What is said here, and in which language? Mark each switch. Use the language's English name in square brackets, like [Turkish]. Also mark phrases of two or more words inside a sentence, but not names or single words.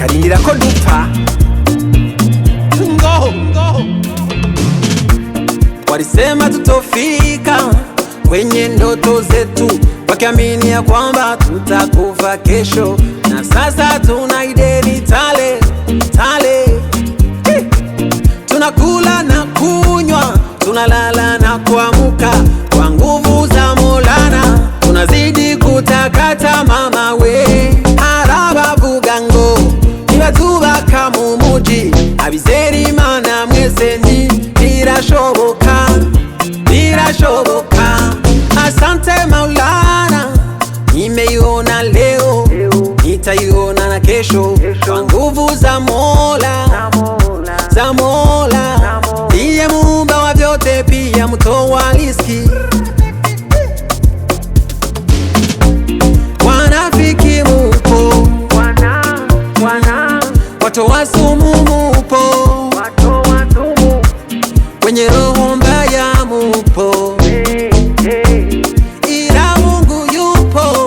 [Rundi] barindira ko dupfa. [Swahili] Walisema tutofika kwenye ndoto zetu, wakiamini ya kwamba tutakufa kesho, na sasa tunaideni tale tale. Tunakula na kunywa, tunalala na kuamka, kwa nguvu za Maulana tunazidi kutakata. [Rundi] Mama we araba vugango nibatubaka mu muji, abizeri Imana mwese nti birashoboka, birashoboka. [Swahili] Asante Maulana, nimeiona leo, nitaiona na kesho, kwa nguvu za Mola, za Mola. Ndiye muumba wa vyote, pia mtoa riziki. Wanafiki mupo, watoa sumu mupo, wenye roho mbaya mupo, ila Mungu yupo.